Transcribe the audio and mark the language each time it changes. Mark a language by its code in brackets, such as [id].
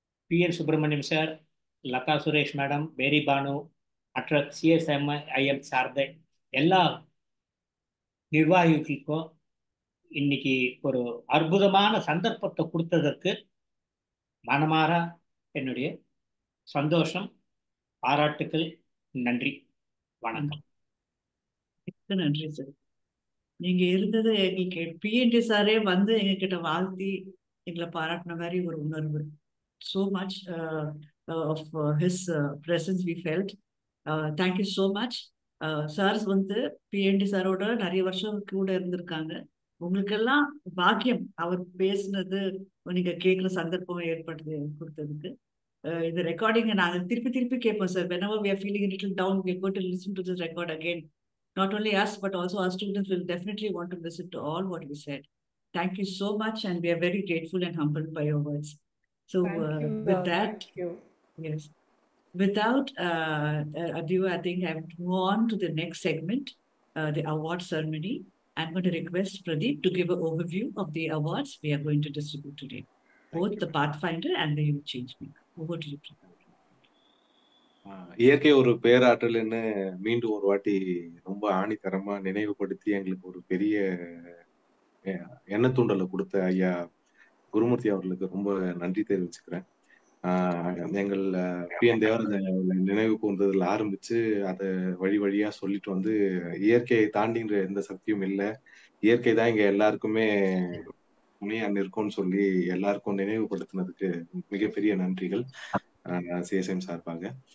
[ta] PN Subramaniam sir, Latha Suresh madam, பேரி பானு, மற்ற CSIM சார்ந்த எல்லா நிர்வாகிகளுக்கும் இன்னைக்கு ஒரு அற்புதமான சந்தர்ப்பத்தை கொடுத்ததற்கு மனமாற என்னுடைய சந்தோஷம், பாராட்டுக்கள், நன்றி, வணக்கம். நன்றி சார். நீங்க இருந்தது எங்களுக்கு பிஎன்டி சாரே வந்து எங்ககிட்ட வாழ்த்தி எங்களை பாராட்டின மாதிரி ஒரு உணர்வு. [en] So much of his presence we felt. Thank you so much. [ta] SARS வந்து பிஎன்டி சாரோட நிறைய வருஷம் கூட இருந்திருக்காங்க. உங்களுக்கெல்லாம் பாக்கியம் அவர் பேசுனது நீங்க கேட்குற சந்தர்ப்பம் ஏற்படுத்தி கொடுத்ததுக்கு. இந்த ரெக்கார்டிங்கை நாங்கள் திருப்பி திருப்பி கேட்போம் sir. [en] whenever we are feeling a little down, we are going to listen to this record again. Not only us, but also our students will definitely want to listen to all what we said. Thank you so much, and we are very grateful and humbled by your words. So with that, Thank you. yes, without ado, I think I will move on to the next segment, the award ceremony. I'm going to request Pradeep to give an overview of the awards we are going to distribute today, both the Pathfinder and the Youth Change Maker. Over to you, Pradeep. [ta] இயற்கை ஒரு பேராற்றல்னு மீண்டும் ஒரு வாட்டி ரொம்ப ஆணித்தரமா நினைவுபடுத்தி எங்களுக்கு ஒரு பெரிய எண்ணத்தூண்டலை கொடுத்த ஐயா குருமூர்த்தி அவர்களுக்கு ரொம்ப நன்றி தெரிவிச்சுக்கிறேன். எங்கள் பிஎன் தேவராஜன் நினைவு கூர்ந்ததில் ஆரம்பிச்சு அதை வழி வழியா சொல்லிட்டு வந்து இயற்கையை தாண்டின்ற எந்த சக்தியும் இல்லை, இயற்கை தான் இங்க எல்லாருக்குமே துணையா நிற்கும்னு சொல்லி எல்லாருக்கும் நினைவுபடுத்தினதுக்கு மிகப்பெரிய நன்றிகள் சிஎஸ்எம் சார்பாக.